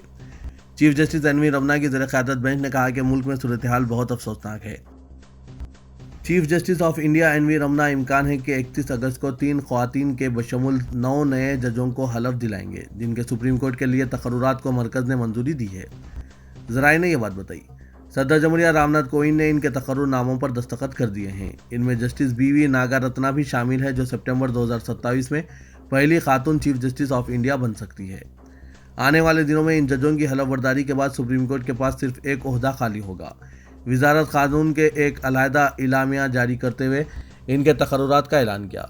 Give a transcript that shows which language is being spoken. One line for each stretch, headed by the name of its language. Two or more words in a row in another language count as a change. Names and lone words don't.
Urdu: چیف جسٹس این وی رمنا کی زیر قیادت بینچ نے کہا کہ ملک میں صورتحال بہت افسوسناک ہے۔ چیف جسٹس آف انڈیا این وی رمنا امکان ہے کہ 31 اگست کو 3 خواتین کے بشمول 9 نئے ججوں کو حلف دلائیں گے، جن کے سپریم کورٹ کے لیے تقررات کو مرکز نے منظوری دی ہے۔ ذرائع نے یہ بات بتائی۔ صدر جمہوریہ رام ناتھ کووند نے ان کے تقرر ناموں پر دستخط کر دیے ہیں۔ ان میں جسٹس بی وی ناگا رتنا بھی شامل ہے، جو سپٹمبر 2027 میں پہلی خاتون چیف جسٹس آف انڈیا بن سکتی ہے۔ آنے والے دنوں میں ان ججوں کی حلف برداری کے بعد سپریم کورٹ کے پاس صرف ایک عہدہ خالی ہوگا۔ وزارت قانون کے ایک علیحدہ اعلامیہ جاری کرتے ہوئے ان کے تقررات کا اعلان کیا۔